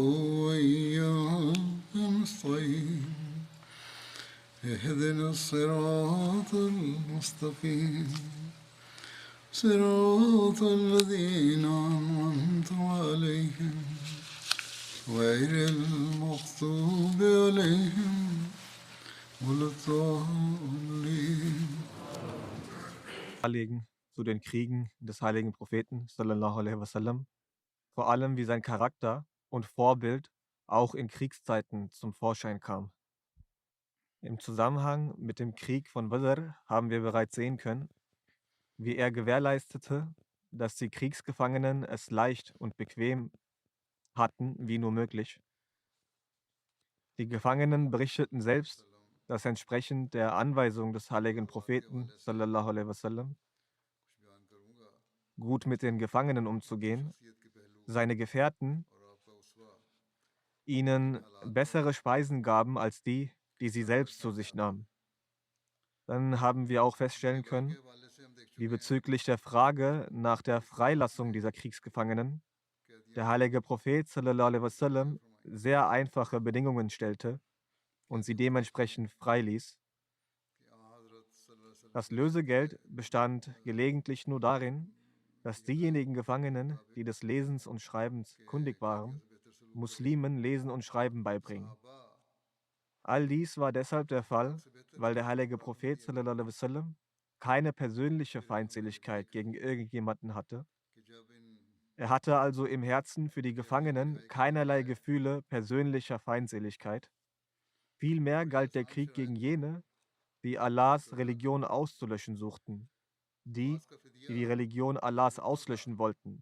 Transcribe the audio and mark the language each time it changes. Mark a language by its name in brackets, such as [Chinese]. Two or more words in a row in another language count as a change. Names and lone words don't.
[Arabic] وإياك نستعين اهدنا الصراط المستقيم صراط الذين أنعمت عليهم غير المغضوب عليهم ولا الضالين. [German] Darlegen zu den Kriegen des heiligen Propheten [Arabic] صلى الله عليه وسلم, [German] vor allem wie sein Charakter und Vorbild auch in Kriegszeiten zum Vorschein kam. Im Zusammenhang mit dem Krieg von Badr haben wir bereits sehen können, wie er gewährleistete, dass die Kriegsgefangenen es leicht und bequem hatten wie nur möglich. Die Gefangenen berichteten selbst, dass entsprechend der Anweisung des heiligen Propheten [Arabic] صلى الله عليه وسلم [German] gut mit den Gefangenen umzugehen, seine Gefährten ihnen bessere Speisen gaben als die, die sie selbst zu sich nahmen. Dann haben wir auch feststellen können, wie bezüglich der Frage nach der Freilassung dieser Kriegsgefangenen der heilige Prophet [Arabic] صلى الله عليه وسلم [German] sehr einfache Bedingungen stellte und sie dementsprechend freiließ. Das Lösegeld bestand gelegentlich nur darin, dass diejenigen Gefangenen, die des Lesens und Schreibens kundig waren, Muslimen Lesen und Schreiben beibringen. All dies war deshalb der Fall, weil der heilige Prophet [Arabic] صلى الله عليه وسلم [German] keine persönliche Feindseligkeit gegen irgendjemanden hatte. Er hatte also im Herzen für die Gefangenen keinerlei Gefühle persönlicher Feindseligkeit. Vielmehr galt der Krieg gegen jene, die Allahs Religion auszulöschen suchten, die die Religion Allahs auslöschen wollten.